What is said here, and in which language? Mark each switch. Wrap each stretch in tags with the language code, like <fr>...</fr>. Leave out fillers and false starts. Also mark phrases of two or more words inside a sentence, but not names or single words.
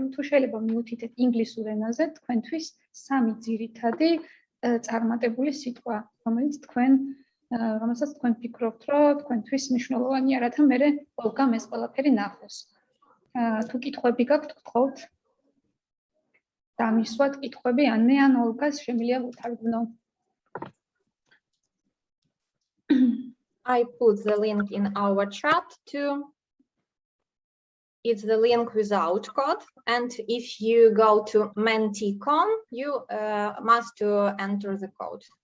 <ka>თუ შეიძლება მიუთითეთ ინგლისურ ენაზე, თქვენთვის 3 ძირითადი წარმატებული სიტყვა, რომელსაც თქვენ ფიქრობთ, რომ თქვენთვის მნიშვნელოვანია, რათა მერე Olga-მ ეს ყველაფერი ნახოს. თუ კითხვები გაქვთ, გთხოვთ დამისვათ კითხვები, ან Olga-ს შემიძლია უთარგმნო.</ka> <en>I put the link in our chat too. It's the link without code, and if you go to Menti.com, you must enter the code.</en>